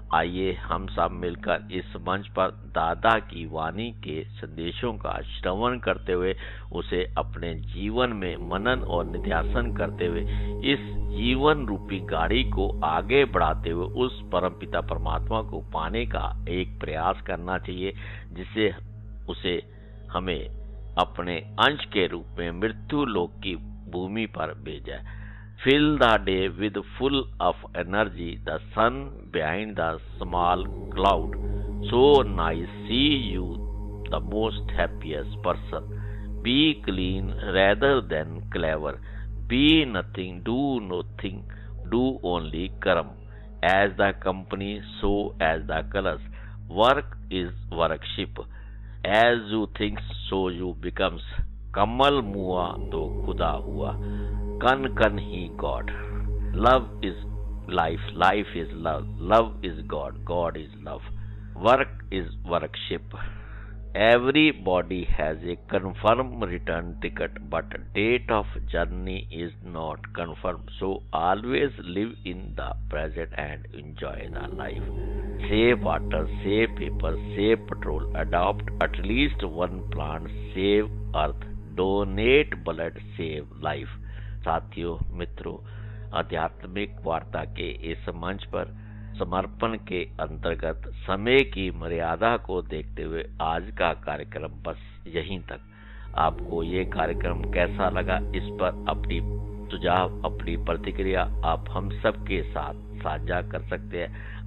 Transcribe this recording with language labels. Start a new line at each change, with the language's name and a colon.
Hindi: आइए हम सब मिलकर इस मंच पर दादा की वाणी के संदेशों का श्रवण करते हुए उसे अपने जीवन में मनन और निध्यासन करते हुए इस जीवन रूपी गाड़ी को आगे बढ़ाते हुए उस परमपिता परमात्मा को पाने का एक प्रयास करना चाहिए, जिसे उसे हमें अपने अंश के रूप में मृत्यु लोक की भूमि पर भेजा।
English: Fill the day with full of energy, the sun behind the small cloud. So nice, see you the most happiest person. Be clean rather than clever. Be nothing, do nothing, do only karma. As the company, so as the colors. Work is workship. As you think, so you becomes.
Hindi: कमल मुआ तो खुदा हुआ, कन कन ही God.
English: Love is life, life is love, love is God, God is love. Work is worship. Everybody has a confirmed return ticket, but date of journey is not confirmed. So always live in the present and enjoy the life. Save water, save paper, save petrol. Adopt at least one plant, save earth. Donate blood, save life.
Hindi: साथियों मित्रों, आध्यात्मिक वार्ता के इस मंच पर समर्पण के अंतर्गत समय की मर्यादा को देखते हुए आज का कार्यक्रम बस यहीं तक। आपको ये कार्यक्रम कैसा लगा, इस पर अपनी सुझाव अपनी प्रतिक्रिया आप हम सब के साथ साझा कर सकते हैं।